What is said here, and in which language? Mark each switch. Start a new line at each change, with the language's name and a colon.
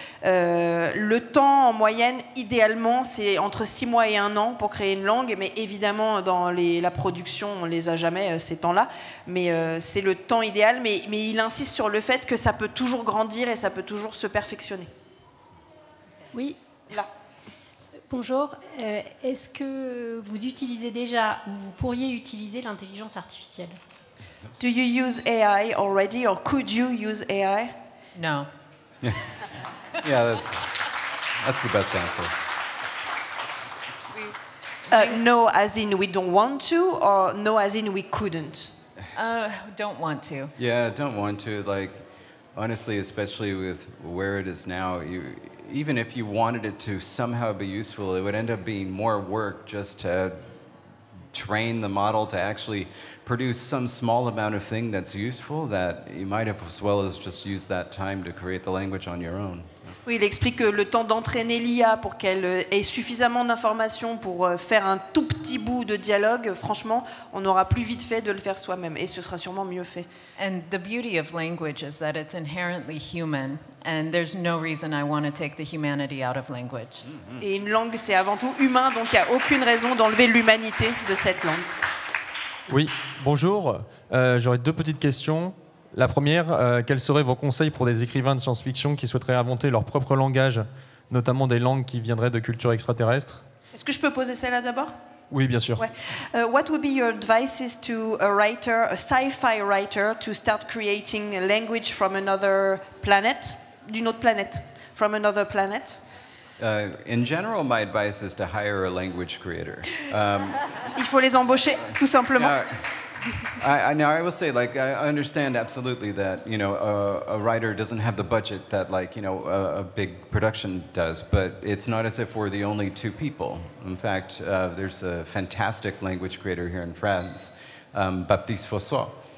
French: Le temps, en moyenne, idéalement, c'est entre 6 mois et 1 an pour créer une langue, mais évidemment, dans la production, on les a jamais, ces temps-là, mais c'est le temps idéal, mais il insiste sur le fait que ça peut toujours grandir et ça peut toujours se perfectionner. Oui. Là. Bonjour. Est-ce que vous utilisez déjà ou vous pourriez utiliser l'intelligence artificielle?
English: Do you use AI already, or could you use AI? No. Yeah, that's the best answer. No, as in we don't want to, or no, as in we couldn't? Don't want to. Yeah, don't want to. Like, honestly, especially with where it is now, even if you wanted it to somehow be useful, it would end up being more work just to train the model to actually produce some small amount of thing that's useful that you might have as well as just use that time to create the language on your own.
French: Oui, il explique que le temps d'entraîner l'IA pour qu'elle ait suffisamment d'informations pour faire un tout petit bout de dialogue, franchement, on aura plus vite fait de le faire soi-même et ce sera sûrement mieux fait.
English: And the beauty of language is that it's inherently human, and there's no reason I want to take the humanity out of language.
French: Et une langue, c'est avant tout humain, donc il n'y a aucune raison d'enlever l'humanité de cette langue. Oui, bonjour. J'aurais deux petites questions. La première, quels seraient vos conseils pour des écrivains de science-fiction qui souhaiteraient inventer leur propre langage, notamment des langues qui viendraient de cultures extraterrestres? Est-ce que je peux poser celle-là d'abord? Oui, bien sûr. Ouais.
English: What would be your advices to a writer, a sci-fi writer, to start creating a language from another planet,
French: d'une autre planète,
English: from another planet? In general, my advice is to hire a language creator.
French: Il faut les embaucher, tout simplement.
English: Now, I will say, like, I understand absolutely that, you know, a writer doesn't have the budget that, like, you know, a big production does, but it's not as if we're the only two people. In fact, there's a fantastic language creator here in France, Baptiste Fossat.